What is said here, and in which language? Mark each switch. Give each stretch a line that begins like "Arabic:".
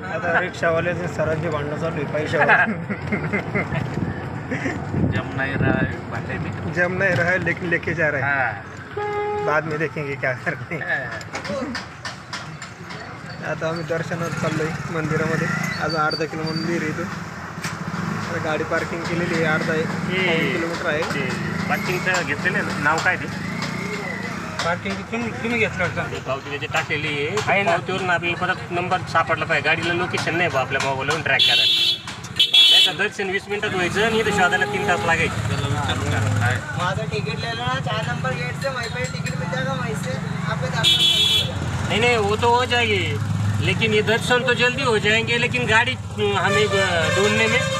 Marathi: आता रिक्षावाल्याचे सरांची भांडणं चालू आहे पैशावर.
Hindi: जम नहीं रहा है. जम नहीं रहा है लेकिन लेके जा रहे हैं. बाद में देखेंगे क्या करते हैं.
Marathi: आता आम्ही दर्शनात चाललोय मंदिरामध्ये. आज 1/2 किलो मंदिर आहे इथं. गाडी पार्किंग केलेली आहे. 1.5 किलोमीटर आहे. पार्किंगचं घेतलेलं ना. नाव काय ते पार्किंग तुम्ही घेतलं होतं. पावती त्याची टाकलेली आहे. पावतीवरून आपल्याला परत नंबर सापडला पाहिजे. गाडीला लोकेशन नाही बा आपल्या मोबाईलवरून ट्रॅक करायला. त्याचं दर्शन 20 मिनिटात व्हायचं आणि इथं शोधायला 3 तास लागायचे. माझं तिकीट
Hindi: ले लो ना 4 नंबर गेट से. वहीं पे टिकट मिल जाएगा. वहीं से आप दर्शन. नहीं वो तो हो जाएगी लेकिन ये दर्शन तो जल्दी हो जाएंगे. लेकिन गाड़ी हमें ढूंढने में